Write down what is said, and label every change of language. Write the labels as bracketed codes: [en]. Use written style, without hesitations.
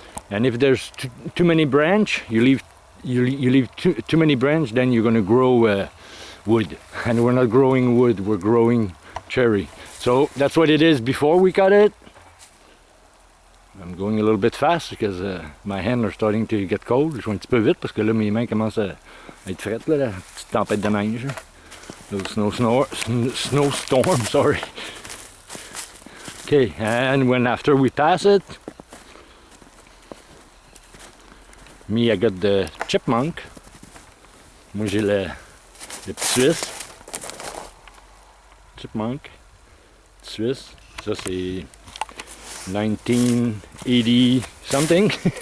[en] And if there's too many branches, you leave too many branches, then you're going to grow wood. And we're not growing wood, we're growing cherry. So that's what it is before we cut it. I'm going a little bit fast because my hands are starting to get cold. [fr] Je vais un petit peu vite parce que là mes mains commencent à être frettes, là, la petite tempête de neige. [en] Little snowstorm, sorry. Okay, and when after we pass it, me, I got the chipmunk. [fr] Moi j'ai le petit Suisse. Chipmunk. Suisse. Ça c'est 1980 something.